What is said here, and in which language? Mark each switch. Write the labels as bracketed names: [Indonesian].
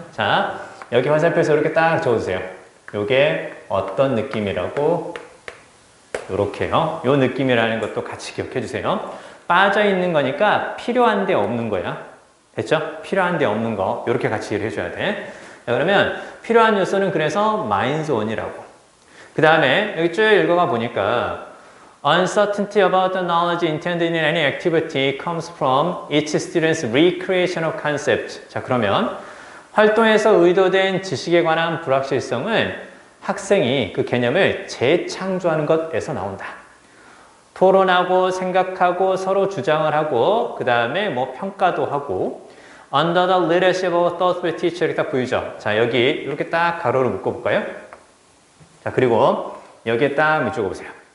[Korean] 자, 여기 화살표에서 이렇게 딱 적어주세요. 이게 어떤 느낌이라고? 요렇게요. 요 느낌이라는 것도 같이 기억해 주세요. 빠져있는 거니까 필요한데 없는 거야. 됐죠? 필요한데 없는 거. 요렇게 같이 이해를 해줘야 돼. 자, 그러면 필요한 요소는 그래서 minds on이라고. 그 다음에 여기 쭉 읽어가 보니까 [English] Uncertainty about the knowledge intended in any activity comes from each student's recreation of concept. [Korean] 자, 그러면 활동에서 의도된 지식에 관한 불확실성은 학생이 그 개념을 재창조하는 것에서 나온다. 토론하고 생각하고 서로 주장을 하고 그 다음에 뭐 평가도 하고 [English] Under the leadership of a thoughtful teacher [Korean] 이렇게 딱 보이죠? 자, 여기 이렇게 딱 가로로 묶어볼까요? 자, 그리고 여기에 딱 밑줄거보세요.